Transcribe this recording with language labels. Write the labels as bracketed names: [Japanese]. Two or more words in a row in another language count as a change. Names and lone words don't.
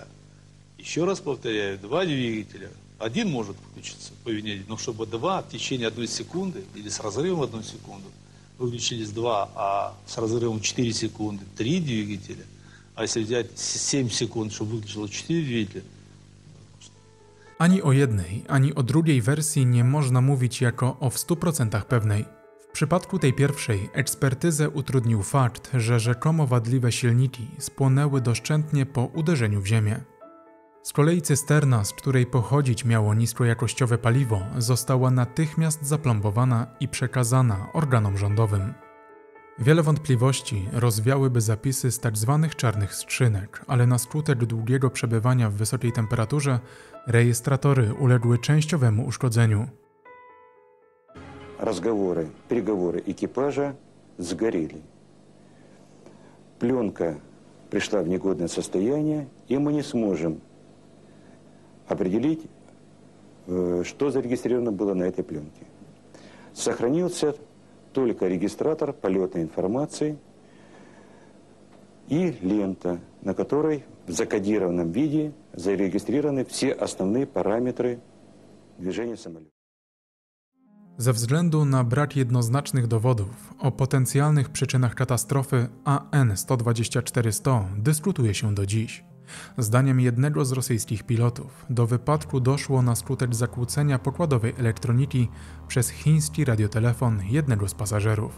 [Russian] Еще раз повторяю, два двигателя. Один может включиться по вине, но чтобы два в течение 1 секунды или с разрывом 1 секунду, выключились два, а с разрывом 4 секунды 3 двигателя, а если взять 7 секунд, чтобы выключило 4 двигателя. [Polish] Ani o jednej, ani o drugiej wersji nie można mówić jako o w 100% pewnej. W przypadku tej pierwszej ekspertyzę utrudnił fakt, że rzekomo wadliwe silniki spłonęły doszczętnie po uderzeniu w ziemię. Z kolei cysterna, z której pochodzić miało niskojakościowe paliwo, została natychmiast zaplombowana i przekazana organom rządowym. Wiele wątpliwości rozwiałyby zapisy z tzw. czarnych skrzynek, ale na skutek długiego przebywania w wysokiej temperaturze rejestratory uległy częściowemu uszkodzeniu. [Russian] Переговоры экипажа сгорели. Пленка пришла в негодное состояние, и мы не сможем определить, что зарегистрировано было на этой пленке. Сохранился только регистратор полетной информации и лента, на которой в закодированном виде зарегистрированы все основные параметры движения самолета. [Polish] Ze względu na brak jednoznacznych dowodów o potencjalnych przyczynach katastrofy AN-124-100 dyskutuje się do dziś. Zdaniem jednego z rosyjskich pilotów do wypadku doszło na skutek zakłócenia pokładowej elektroniki przez chiński radiotelefon jednego z pasażerów.